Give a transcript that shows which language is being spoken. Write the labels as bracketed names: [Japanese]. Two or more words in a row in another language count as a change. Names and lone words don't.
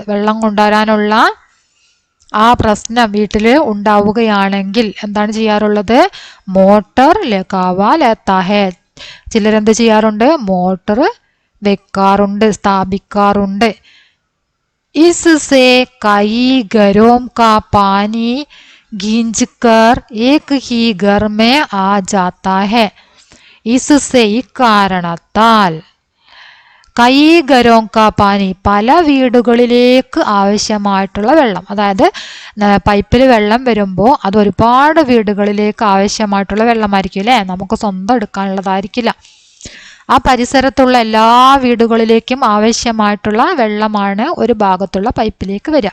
[Malayalam] വെള്ളം കൊണ്ടുവരാനുള്ള ആ പ്രശ്നം വീട്ടിൽ ഉണ്ടാവുകയാണെങ്കിൽ എന്താണ് ചെയ്യാറുള്ളത്? [Hindi] मोटर लगवा लेता है, [Malayalam] ചിലരെന്ത് ചെയ്യാറുണ്ട്? മോട്ടർ വെക്കാറുണ്ട്, സ്ഥാപിക്കാറുണ്ട്. [Hindi] इससे कई घरों का पानी खींचकर एक ही घर में आ जाता है. [Malayalam] इससे ഇക്കാരണത്താൽ [Hindi] कई घरों का पानी [Malayalam] പല വീടുകളിലേക്ക് ആവശ്യമായിട്ടുള്ള വെള്ളം, അതായത് പൈപ്പിൽ വെള്ളം വരുമ്പോൾ അത് ഒരുപാട് വീടുകളിലേക്ക് ആവശ്യമായിട്ടുള്ള വെള്ളമായിരിക്കും അല്ലേ, നമുക്ക് സ്വന്തം എടുക്കാനുള്ളതായിരിക്കില്ല. ആ പരിസരത്തുള്ള എല്ലാ വീടുകളിലേക്കും ആവശ്യമായിട്ടുള്ള വെള്ളമാണ് ഒരു ഭാഗത്തുള്ള പൈപ്പിലേക്ക് വരിക.